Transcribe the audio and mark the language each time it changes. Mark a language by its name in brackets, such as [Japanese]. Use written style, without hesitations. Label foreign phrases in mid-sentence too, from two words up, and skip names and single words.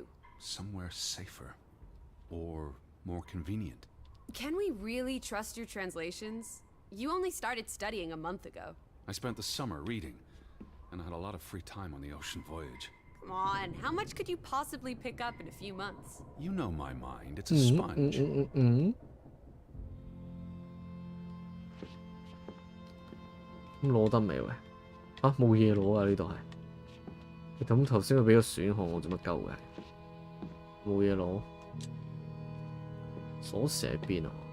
[English] Somewhere safer. Or more convenient. Can we really trust your translations? You only started studying a month ago. I spent the summer reading, and I had a lot of free time on the ocean voyage. Come on, how much could you possibly pick up in a few months? You know my mind, it's a sponge. [Cantonese] 咁攞得未喂？啊，冇嘢攞啊！呢度係。咁頭先佢俾個選項我做乜鳩嘅？冇嘢攞。鎖匙喺邊啊？